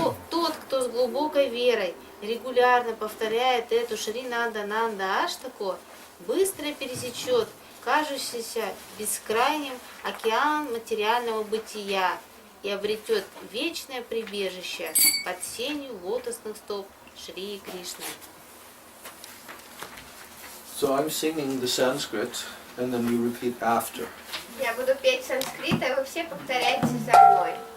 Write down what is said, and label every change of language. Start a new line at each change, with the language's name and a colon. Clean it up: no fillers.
Russian: Тот, кто с глубокой верой регулярно повторяет эту Шри Нанда Аштаку, быстро пересечет кажущийся бескрайним океан материального бытия и обретет вечное прибежище под сенью лотосных стоп Шри Кришны.
English: So I'm singing the Sanskrit, and then you repeat after.
Russian: Я буду петь санскрит, а вы все повторяйте за мной.